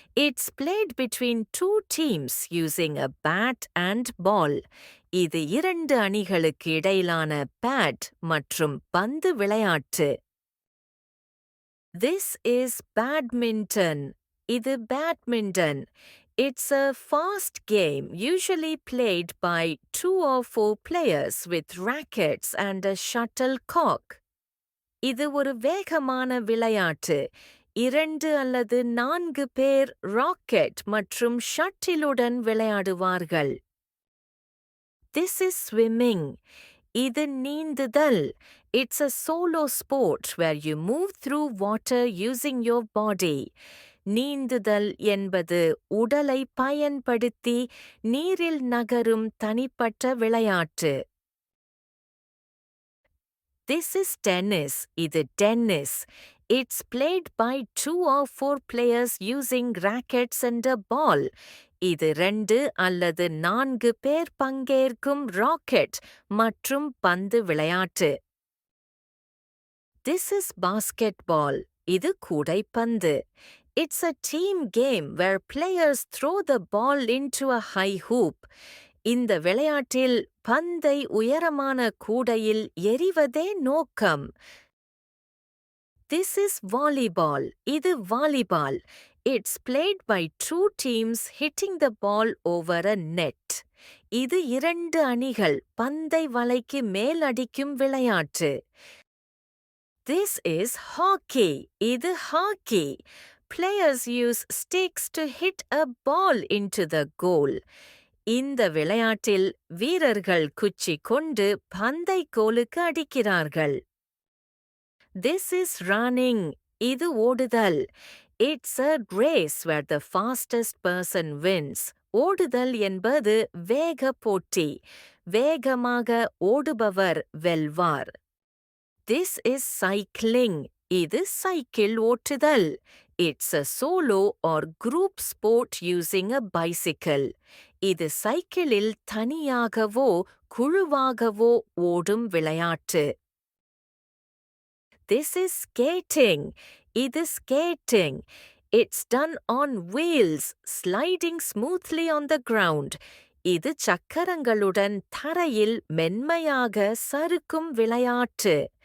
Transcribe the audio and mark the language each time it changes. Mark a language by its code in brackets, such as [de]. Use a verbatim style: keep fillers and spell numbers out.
[en] It's played between two teams using a bat and ball. [ta] இது இரண்டு அணிகளுக்கு இடையிலான பேட் மற்றும் பந்து விளையாட்டு. [en] This is badminton. [ta] இது [en] badminton. It's a fast game usually played by two or four players with rackets and a shuttlecock. [ta] இது ஒரு வேகமான விளையாட்டு. இரண்டு அல்லது நான்கு பேர் ராக்கெட் மற்றும் ஷட்டிலுடன் விளையாடுவார்கள். [en] This is swimming. [ta] இது நீந்துதல். [en] It's a solo sport where you move through water using your body. [ta] நீந்துதல் என்பது உடலை பயன்படுத்தி நீரில் நகரும் தனிப்பட்ட விளையாட்டு. [en] This is tennis. [ta] இது tennis. [en] It's played by two or four players using rackets and a ball. [ta] இது ரெண்டு அல்லது நான்கு பேர் பங்கேற்கும் ராக்கெட் மற்றும் பந்து விளையாட்டு. [en] This is basketball. [ta] இது கூடைப்பந்து. [en] It's a team game where players throw the ball into a high hoop. [ta] இந்த விளையாட்டில் பந்தை உயரமான கூடையில் எறிவதே நோக்கம். [en] This is volleyball. [ta] இது volleyball. [en] It's played by two teams hitting the ball over a net. [ta] இது இரண்டு அணிகள் பந்தை வலைக்கு மேல் அடிக்கும் விளையாட்டு. [en] This is hockey. [ta] Idu [en] hockey. Players use sticks to hit a ball into the goal. [ta] இந்த விளையாட்டில் வீரர்கள் குச்சி கொண்டு பந்தை கோலுக்கு அடிக்கிறார்கள். [en] This is running. [ta] இது ஓடுதல். [en] It's a race where the fastest person wins. [ta] ஓடுதல் என்பது வேக போட்டி. வேகமாக ஓடுபவர் வெல்வார். [en] This is cycling. [ta] இது சைக்கிள் ஓட்டுதல். [en] It's a solo or group sport using a bicycle. [ta] இது சைக்கிளில் தனியாகவோ குழுவாகவோ ஓடும் விளையாட்டு. [en] This is skating. This skating. It's done on wheels, sliding smoothly on the ground. [ta] இது சக்கரங்களுடன் தரையில் மென்மையாக சறுக்கும் விளையாட்டு.